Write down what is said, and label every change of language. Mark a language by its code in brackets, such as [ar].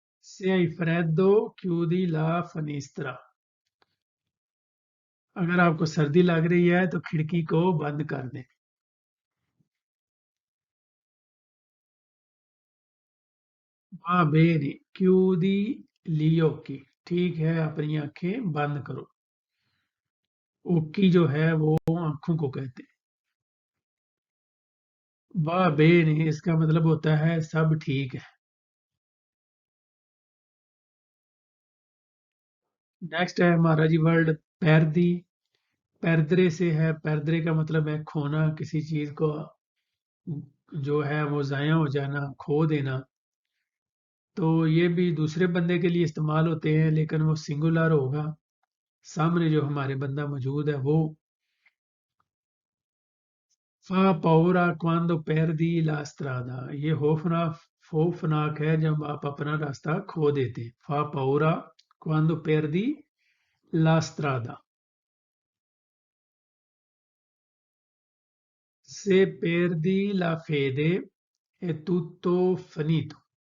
[it] Se hai freddo chiudi la finestra। [hi] अगर आपको सर्दी लग रही है तो खिड़की को बंद कर दें। [it] Va bene, chiudi gli occhi। [hi] ठीक है, अपनी आंखें बंद करो। ओकी जो है वो आंखों को कहते हैं। वाह बेन, इसका मतलब होता है सब ठीक है। नेक्स्ट है हमारा जी वर्ड पैरदी। पैरदरे से है। पैरदरे का मतलब है खोना, किसी चीज को जो है वो जाया हो जाना, खो देना। तो ये भी दूसरे बंदे के लिए इस्तेमाल होते हैं लेकिन वो सिंगुलर होगा, सामने जो हमारे बंदा मौजूद है वो। [it] फा पाउरा क्वांदो perdi la strada। [hi] ये खौफनाक है जब आप अपना रास्ता खो देते हैं। [it] फा पाउरा quando perdi la strada। Se perdi la fede è tutto finito.